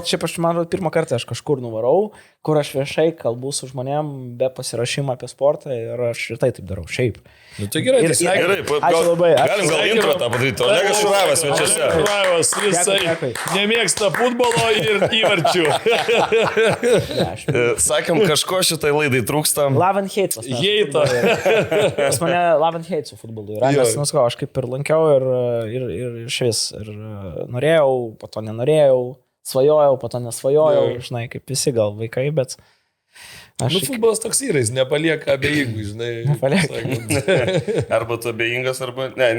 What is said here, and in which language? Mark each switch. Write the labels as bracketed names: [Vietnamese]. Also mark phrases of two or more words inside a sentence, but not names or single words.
[Lithuanian] Šiaip aš man pirmą kartą aš kažkur nuvarau, kur aš viešai kalbu su žmonėm be pasirašymo apie sportą ir aš ir taip darau. Šiaip. Tai gerai, gerai. Ačiū labai. Galim gal intro tą padaryti. Olegas Šuravas svečiuose. Šuravas, jisai nemėgsta futbolo ir įvarčių. Sakėm, kažko šitai laidai trūksta. [English] Love and hate. [Lithuanian] Heito. Pas mane [English] love and hate [Lithuanian] su futbolu yra. Nes, aš kaip ir lankiau ir iš vis. Ir norėjau, po to nenorėjau, svajojau, po to nesvajojau. Žinai, kaip visi gal vaikai, bet... Futbolas toks yra, jis nepalieka abejingų, žinai. Nepalieka. Arba tu abejingas, arba... Ne,